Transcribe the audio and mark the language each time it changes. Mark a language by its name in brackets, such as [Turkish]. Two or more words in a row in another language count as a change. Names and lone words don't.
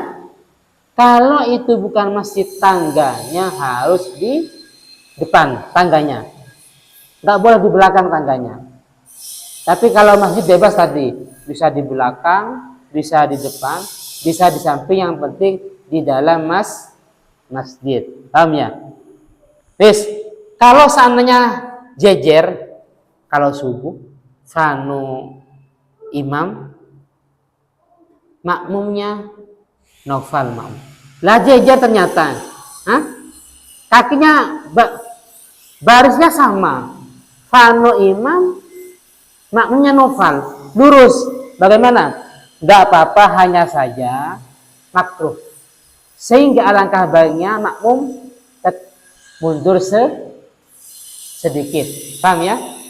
[Indonesian] Kalau itu bukan masjid, tangganya harus di depan, tangganya nggak boleh di belakang tangganya. Tapi kalau masjid bebas tadi, bisa di belakang, bisa di depan, bisa di samping, yang penting di dalam masjid, paham ya? Wis, kalau seandainya jejer, kalau subuh Fano imam, makmumnya nofal makmum, lah jejer ternyata, kakinya barisnya sama, Fano imam, makmumnya nofal, lurus, bagaimana? Tidak apa-apa, hanya saja makruh, sehingga alangkah baiknya makmum mundur sedikit, paham ya?